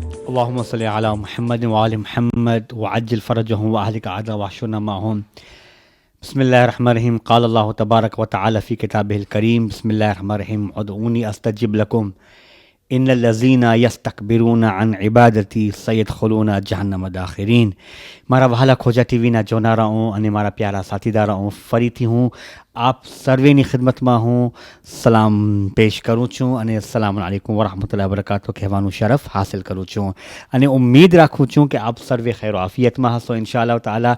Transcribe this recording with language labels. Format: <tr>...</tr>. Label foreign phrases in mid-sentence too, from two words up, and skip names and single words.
<ar>اللهم صل على محمد وآل محمد وعجل فرجهم وأهلك عدل واحشرنا معهم. بسم الله الرحمن الرحيم. قال الله تبارك وتعالى في كتابه الكريم. بسم الله الرحمن الرحيم. ادعوني استجب لكم ان الذين يستكبرون عن عبادتي سيدخلون جہنم داخرین.</ar> <gu>મારા વહાલા ખોજા ટીવીના જોનારાઓ અને મારા પ્યારા સાથીદારાઓ, ફરીથી હું આપ સર્વેની ખિદમતમાં હું સલામ પેશ કરું છું અને</gu> <ar>السلام عليكم ورحمة الله وبركاته</ar> <gu>કહેવાનું શરફ હાસિલ કરું છું અને ઉમ્મીદ રાખું છું કે આપ સર્વે ખૈર આફિયતમાં હશો</gu> <ar>إن شاء الله تعالى.</ar>